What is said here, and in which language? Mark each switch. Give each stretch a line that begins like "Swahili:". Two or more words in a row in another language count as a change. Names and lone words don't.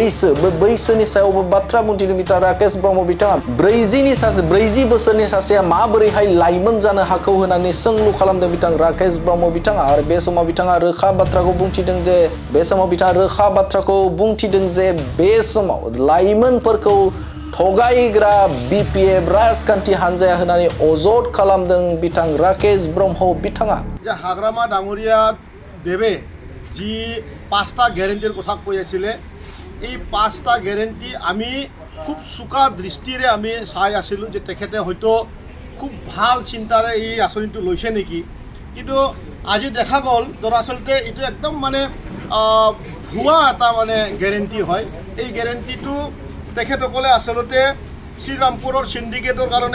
Bodo: बैसोनि सायावबो बाथ्रा बुंथिदों बिथां राकेश ब्रह्म बिथाङा 40 बोसोरनि सासेया माबोरैहाय लाइमोन जानो हाखौ होननानै सोंलु खालामदों बिथां राकेश ब्रह्म बिथाङा आरो बे समाव बिथाङा रोखा बाथ्राखौ बुंथिदों जे बे समाव लाइमोनफोरखौ थगायग्रा बिपिएफ राजखान्थि हान्जाया होननानै अजद खालामदों बिथां राकेश ब्रह्म बिथाङा
Assamese: যে হাগ্রামা ডাঙরিয়া দেবে যি 5টা গ্যারেন্টির কথা কৈ আছিলে এই 5টা গ্যারেন্টি আমি খুব চোকা দৃষ্টিৰে আমি চাই আছিলোঁ যে তেখেতে হয়তো খুব ভাল চিন্তাৰে এই আঁচনিটো লৈছে নেকি কিন্তু আজি দেখা গ'ল দৰাচলতে এইটো একদম মানে ভুৱা এটা মানে গ্যাৰেন্টি হয় এই গ্যাৰেন্টিটো তেখেতসকলে আচলতে শ্ৰীৰামপুৰৰ সিন্ডিকেটৰ কাৰণে